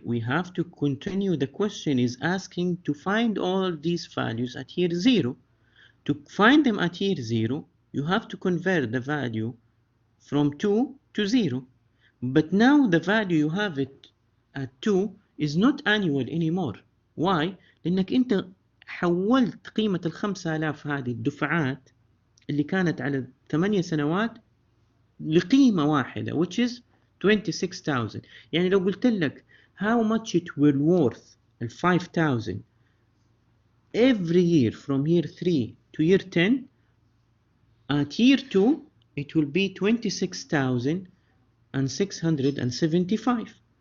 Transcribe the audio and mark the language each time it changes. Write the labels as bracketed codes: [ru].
[en] We have to continue. The question is asking to find all these values at year 0. To find them at year 0, you have to convert the value from 2 to 0. But now the value you have it at 2 is not annual anymore. Why? [ar] لأنك أنت حولت قيمة 5000 هذه الدفعات اللي كانت على 8 سنوات لقيمة واحدة [en] which is 26,000. [ar] يعني لو قلت لك [en] how much it will worth ال 5,000 every year from year 3 to year 10, at year 2 it will be 26,675.